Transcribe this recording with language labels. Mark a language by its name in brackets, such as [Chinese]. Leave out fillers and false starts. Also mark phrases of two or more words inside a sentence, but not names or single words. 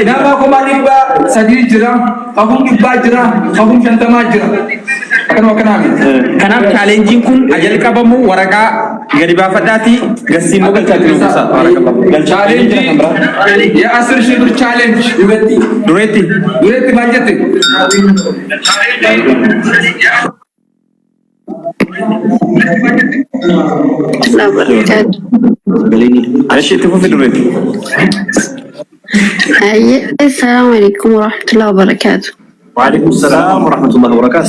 [Oromo] nama kuma dhibba sadii jira hafum dhibbaa jira hafum shantamaa jira kanaaf chaalenjiin kun jalqabamu waraqaa gadi baafadhaati gassiin nu galchaa jiru chaalenjii yaa asir shibir chaalenj dureetti maal jette [Arabic] السلام عليكم ورحمة الله وبركاته. وعليكم السلام ورحمة الله وبركاته.